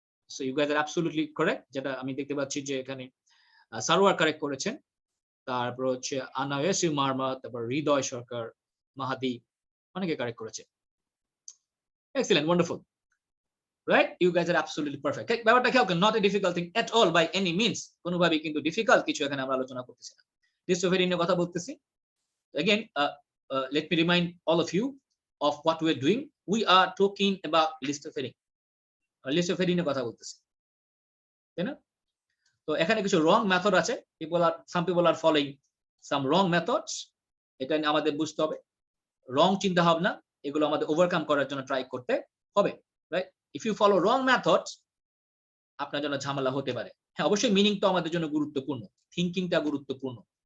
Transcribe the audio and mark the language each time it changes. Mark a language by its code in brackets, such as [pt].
[en] so you guys are absolutely correct, [bn] যেটা আমি দেখতে পাচ্ছি যে এখানে সারোয়ার কারেক্ট করেছেন, তারপর হচ্ছে আনায়েসি মার্মা, তারপর হৃদয় সরকার, মাহাদি, অনেকে কারেক্ট করেছে। [en] Excellent, wonderful, right? You guys are absolutely perfect. [bn] ব্যাপারটা খেয়াল করেন, [en] not a difficult thing at all by any means, [bn] কোনোভাবেই কিন্তু ডিফিকাল্ট কিছু এখানে আমরা আলোচনা করতেছি না, ডিস্টোফেরি নিয়ে কথা বলতেছি। [en] Again, let me remind all of you of what we are doing. We are talking about listoferin, listoferin [bn] এর কথা বলতেছি, তাই না? তো এখানে কিছু রং মেথড আছে, [en] some people are following some wrong methods, [bn] এটা আমাদের বুঝতে হবে। রং চিন্তা ভাবনা, এগুলো আমাদের ওভারকাম করার জন্য ট্রাই করতে হবে, right? [en] if you follow wrong methods, [bn] আপনার জন্য ঝামেলা হতে পারে। হ্যাঁ, অবশ্যই মিনিং তো আমাদের জন্য গুরুত্বপূর্ণ, থিংকিংটা গুরুত্বপূর্ণ।